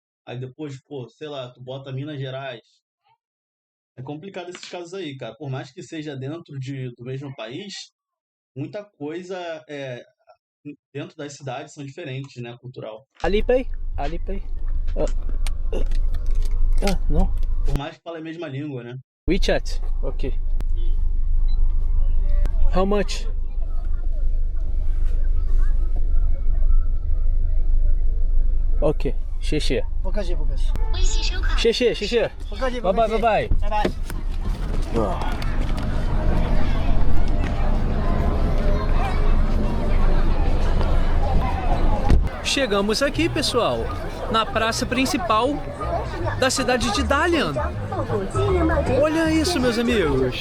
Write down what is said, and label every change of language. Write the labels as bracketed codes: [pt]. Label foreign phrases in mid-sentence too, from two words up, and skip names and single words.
[pt] Aí depois, pô, sei lá, tu bota Minas Gerais. É complicado esses casos aí, cara. Por mais que seja dentro do mesmo país, muita coisa dentro das cidades são diferentes, né, cultural. Alipay? Não. Por mais que fale a mesma língua, né? [en] WeChat. Ok. How much? [zh] Ok. 谢谢。不客气，不客气。谢谢。不客气，拜拜。拜拜。 [pt] Chegamos aqui, pessoal, na praça principal da cidade de Dalian. Olha isso, meus amigos.